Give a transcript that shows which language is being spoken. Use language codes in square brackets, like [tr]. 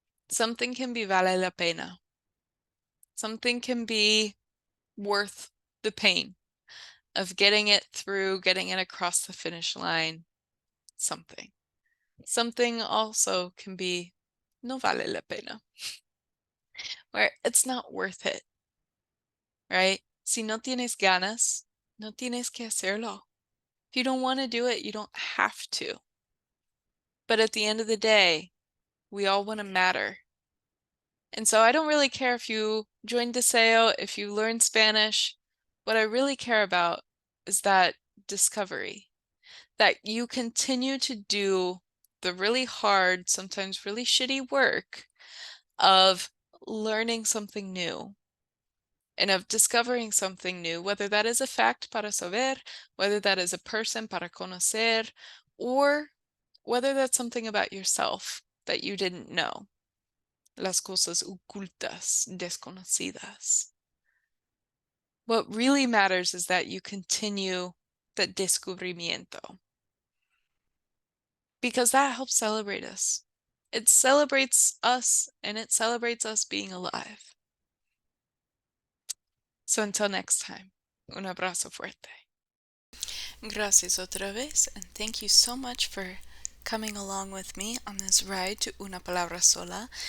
[en] Something can be vale la pena. Something can be worth the pain of getting it through, getting it across the finish line. Something. Something also can be no vale la pena, where it's not worth it, right? [es] Si no tienes ganas, no tienes que hacerlo. [en] If you don't want to do it, you don't have to. But at the end of the day, we all want to matter. And so I don't really care if you join Deseo, if you learn Spanish. What I really care about is that discovery, that you continue to do the really hard, sometimes really shitty work of learning something new and of discovering something new, whether that is a fact para saber, whether that is a person para conocer, or whether that's something about yourself that you didn't know. [es] Las cosas ocultas, desconocidas. [en] What really matters is that you continue that descubrimiento, because that helps celebrate us. It celebrates us, and it celebrates us being alive. So until next time, un abrazo fuerte. Gracias otra vez, and thank you so much for coming along with me on this ride to Una Palabra Sola.